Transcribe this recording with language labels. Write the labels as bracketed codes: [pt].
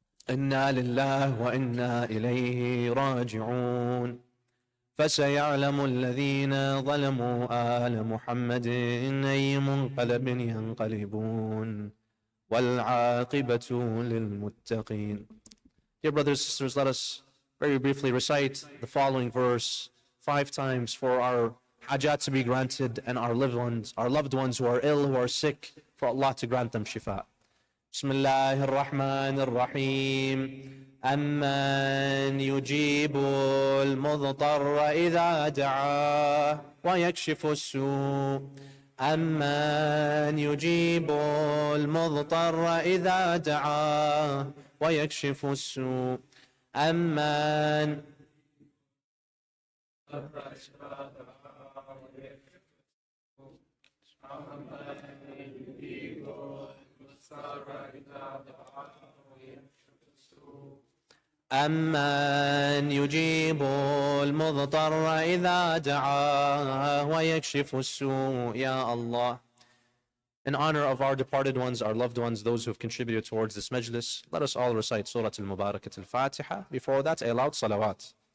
[ar] إنا لله وإنا إليه راجعون. فسيعلم الذين ظلموا آل محمد أي منقلب ينقلبون والعاقبة للمتقين. [en] Dear brothers and sisters, let us very briefly recite the following verse 5 times for our hajat to be granted, and our loved ones who are ill, who are sick, for Allah to grant them shifa. [ar] Bismillah ar-Rahman ar-Rahim. Amman yujibu al-mudtarra idha da'a wa yakshifu as-su'. Amman yujibu al-mudtarra idha da'a wa yakshifu as-su'. Amman أمن يجيب المضطر إذا دعاه ويكشف السوء. [en] Ya Allah, in honor of our departed ones, our loved ones, those who have contributed towards this majlis, let us all recite Surah Al-Mubarakat Al-Fatiha. Before that, a loud salawat.